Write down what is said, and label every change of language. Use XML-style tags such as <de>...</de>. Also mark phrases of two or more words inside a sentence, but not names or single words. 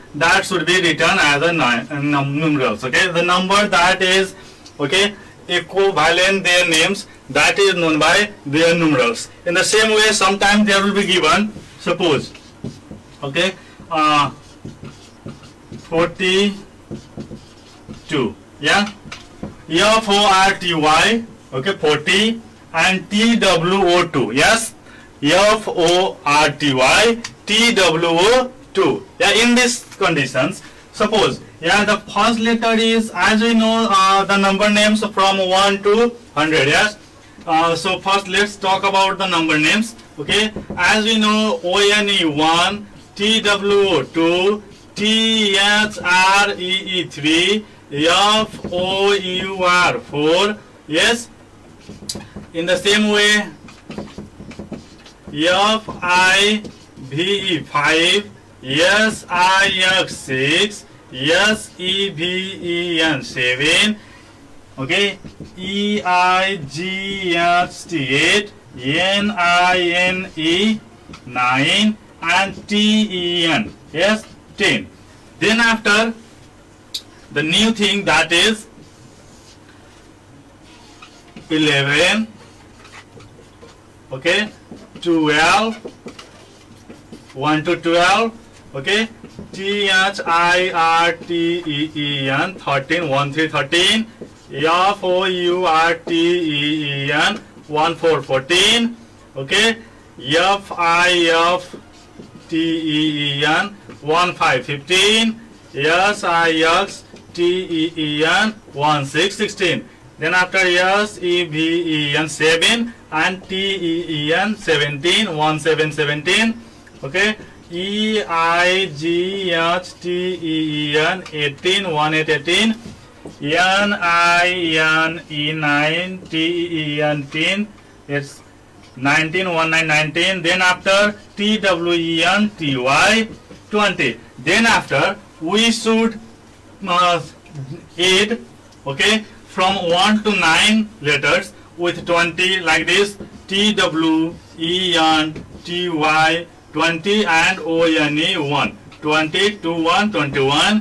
<en>That should be written as a numerals. Okay, the number that is equivalent their names, that is known by their numerals. In the same way, sometimes there will be given, suppose 42, F-O-R-T-Y, 40, and T-W-O-2, yes, F-O-R-T-Y, T-W-O-2. In these conditions, suppose, the first letter is, as we know, the number names from 1 to 100, yes. So first let's talk about the number names. Okay, as we know, O-N-E 1, T-W-O 2, T-H-R-E-E 3, F-O-U-R 4, yes. In the same way, F-I-V-E 5, S-I-X 6, S-E-V-E-N 7, okay, E-I-G-H-T 8, N-I-N-E 9, and T-E-N, yes, 10. Then after, the new thing that is 11, 12, 1 to 12, T-H-I-R-T-E-E-N 13, 1 3 13, F-O-U-R-T-E-E-N 1 4 14, F-I-F-T-E-E-N 1 5 15, S-I-X-T-E-E-N 1 6 16. Then after S-E-V-E-N 7 and T-E-E-N 17, 1 7 17, E-I-G-H-T-E-E-N 18, 1 8 18, N-I-N-E 9, T-E-E-N 10, it's 19, 1 9 19. Then after T-W-E-N-T-Y 20. Then after we should add from 1 to 9 letters with 20 like this, T-W-E-N-T-Y 20 and O-N-E 1, 20 to 1 21.</en>